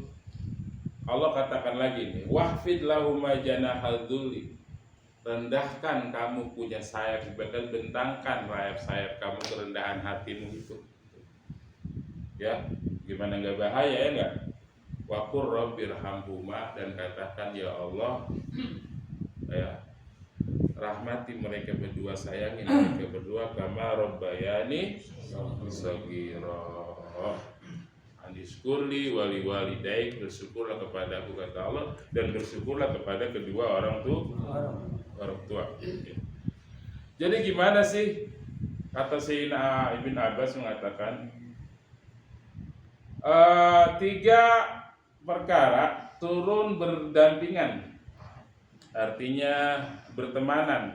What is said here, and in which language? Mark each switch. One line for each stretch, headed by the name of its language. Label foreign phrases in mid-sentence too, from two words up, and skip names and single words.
Indonesian: Allah katakan lagi nih,
Arabic: واخفض لهما جناح الذل,
Indonesian: rendahkan kamu punya sayap, bahkan bentangkan sayap kamu, kerendahan hatimu itu. Ya, gimana nggak bahaya ya nggak?
Arabic: وقل رب ارحمهما,
Indonesian: dan katakan ya Allah, ya rahmati mereka berdua, sayangi mereka berdua,
Arabic: كما ربياني صغيرا. أن اشكر لي ولوالديك,
Indonesian: bersyukurlah kepada aku kata Allah, dan bersyukurlah kepada kedua orang tua. Jadi gimana sih? Kata Sayyidina Ibn Abbas mengatakan 3 perkara turun berdampingan, artinya bertemanan.